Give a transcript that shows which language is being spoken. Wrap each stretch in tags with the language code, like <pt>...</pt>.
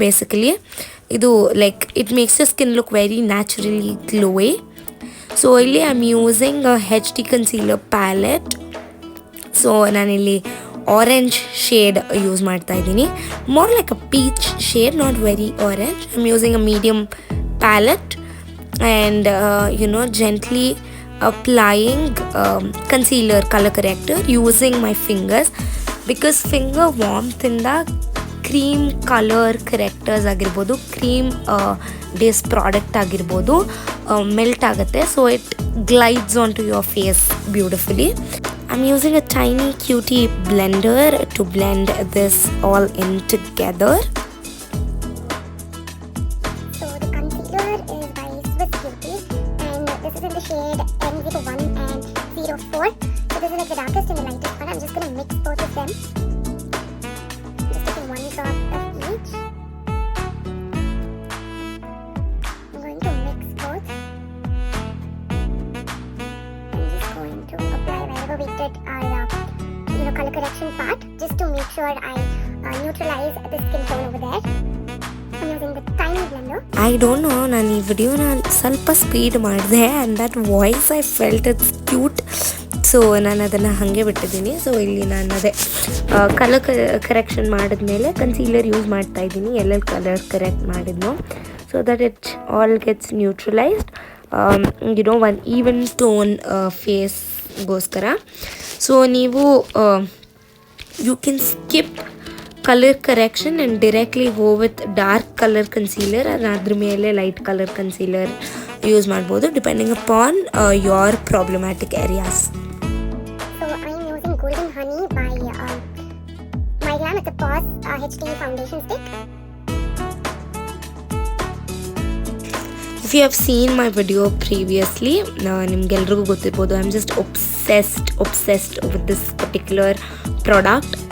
<en>Basically</en> <kn>idu</kn> <en>like it makes your skin look very naturally glowy. So</en> <kn>ಇಲ್ಲಿ</kn> <en>I'm using a HD concealer palette.</en> <kn>So ನಾನಿಲ್ಲಿ orange shade use ಮಾಡ್ತಾ ಇದ್ದೀನಿ.</kn> <en>More like a peach shade, not very orange. I am using a medium palette and gently applying concealer, colour corrector using my fingers, because</en> <kn>finger ವಾರ್ಮ್ತಿಂದ cream colour ಕರೆಕ್ಟರ್ಸ್ ಆಗಿರ್ಬೋದು, cream base product ಆಗಿರ್ಬೋದು melt ಆಗುತ್ತೆ.</kn> <en>So it glides on to your face beautifully. I'm using a tiny cutie blender to blend this all in together. So the concealer is by Swiss Beauty and this is in the shade M01 and 04. So this is like the darkest and the lightest one. I'm just going to mix both of them. Just taking one drop of each. I'm going to mix both. I'm just going to apply wherever we did our color correction part, just to make sure I neutralize the skin tone over there. I'm using the tiny blender. I don't know,</en> <kn>ನಾನು ಈ ವಿಡಿಯೋನ ಸ್ವಲ್ಪ speed ಮಾಡಿದೆ</kn> <en>And that voice I felt it's cute.</en> <kn>So ನಾನು ಅದನ್ನು ಹಾಗೆ ಬಿಟ್ಟಿದ್ದೀನಿ. So ಇಲ್ಲಿ ನಾನು ಅದೇ ಕಲರ್ ಕರೆಕ್ಷನ್ ಮಾಡಿದ್ಮೇಲೆ ಕನ್ಸೀಲರ್ ಯೂಸ್ ಮಾಡ್ತಾ ಇದ್ದೀನಿ, ಎಲ್ಲೆಲ್ಲಿ colour correct ಮಾಡಿದ್ನೋ,</kn> <en>so that it all gets neutralised, one even tone</en> <kn>ಫೇಸ್ಗೋಸ್ಕರ.</kn> <en>so ನೀವು you can skip colour correction and directly go with dark colour concealer,</en> <kn>ಅದ್ರ ಮೇಲೆ ಲೈಟ್ ಕಲರ್ ಕನ್ಸೀಲರ್ ಯೂಸ್ ಮಾಡ್ಬೋದು</kn> <en>Depending upon your problematic areas. So I am using Golden Honey by My Glam. It's a Pause HD foundation stick. If you have seen my video previously,</en> <kn>ನಿಮ್ಗೆಲ್ರಿಗೂ ಗೊತ್ತಿರ್ಬೋದು,</kn> <en>I am just obsessed with this particular product.</en>